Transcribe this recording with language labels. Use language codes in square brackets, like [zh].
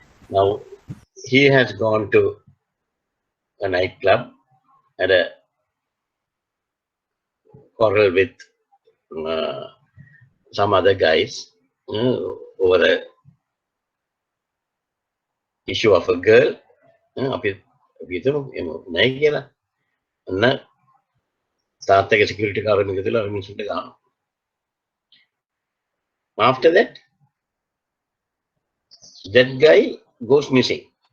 [en] Now, he has gone to a nightclub, had a quarrel with some other guys over a issue of a girl. [si] අපි හිතමු එහෙම නැහැ කියලා. අන්න තාත්තගේ security කාරණා එකතුලා මිනිස්සුන්ට ගන්නවා. [en] After that guy goes missing.